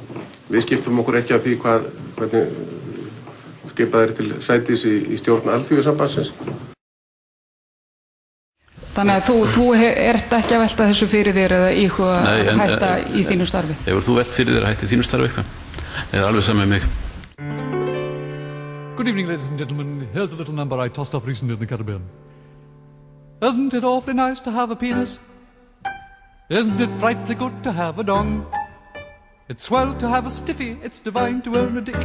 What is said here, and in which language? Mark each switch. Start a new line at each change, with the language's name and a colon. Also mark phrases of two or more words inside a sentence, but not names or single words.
Icelandic: Við skiptum okkur ekki af því hvernig skipað til sætis í stjórn Alþýðusambandsins. Þannig að þú ert ekki að velta þessu fyrir þér eða íhuga hætta í þínu starfi? Hefur þú velt fyrir þér að hætta í þínu starfi eitthvað? Eða alveg saman með mig?
English: Good evening, ladies and gentlemen. Here's a little number I tossed off recently in the Caribbean. Isn't it awfully nice to have a penis? Isn't it frightfully good to have a dong? It's swell to have a stiffy, it's divine to own a dick.